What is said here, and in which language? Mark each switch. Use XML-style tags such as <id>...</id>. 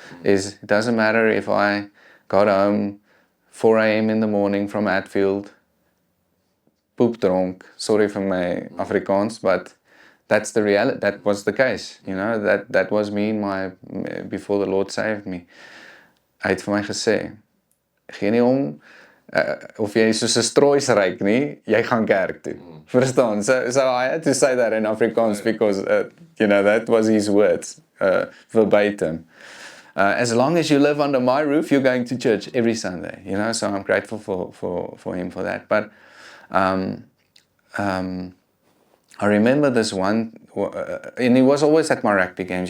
<en>It doesn't matter if I got home 4 a.m. in the morning from Hatfield,</en> <af>poep dronk,</af> <en>sorry for my Afrikaans, but that's the reality. That was the case, you know. That was me before the Lord saved me.</en> <af>Hy het vir my gesê, geen nie om of jy soos 'n stroois ryk nie, jy gaan kerk toe. Verstaan?</af> <en>So I had to say that in Afrikaans because you know, that was his words, verbatim. As long as you live under my roof, you're going to church every Sunday, you know. So I'm grateful for him for that. But I remember this one, and he was always at my rugby games.</en>